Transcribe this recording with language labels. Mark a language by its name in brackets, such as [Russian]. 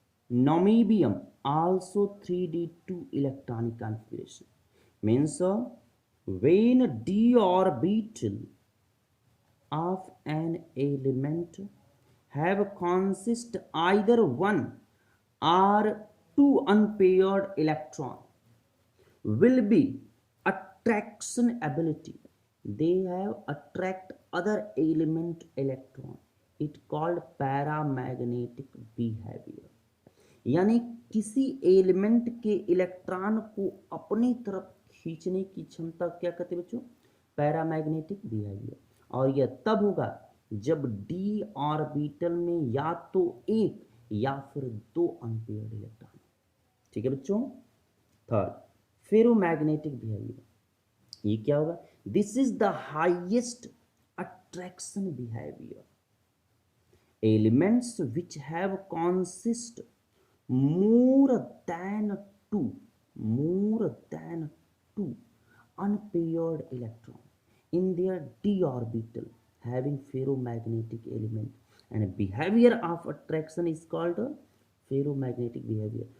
[English] Niobium also 3d2 electronic configuration, means when d orbital of an element have consist either one or two unpaired electron will be attraction ability, they have attract other element electron, it called paramagnetic behavior. [Hindi] यानी किसी element के electron को अपनी तरफ खींचने की क्षमता क्या कहते हैं बच्चों, पैरामैग्नेटिक बिहेवियर। और यह तब होगा जब डी ऑर्बिटल में या तो एक या फिर दो अनपेयर्ड इलेक्ट्रॉन। ठीक है बच्चों। थर्ड, फेरोमैग्नेटिक बिहेवियर, ये क्या होगा, [English] This is the highest attraction behaviour. Elements which have consist more than two more than two unpaired electron in their d orbital having ferromagnetic element, and behavior of attraction is called a ferromagnetic behavior.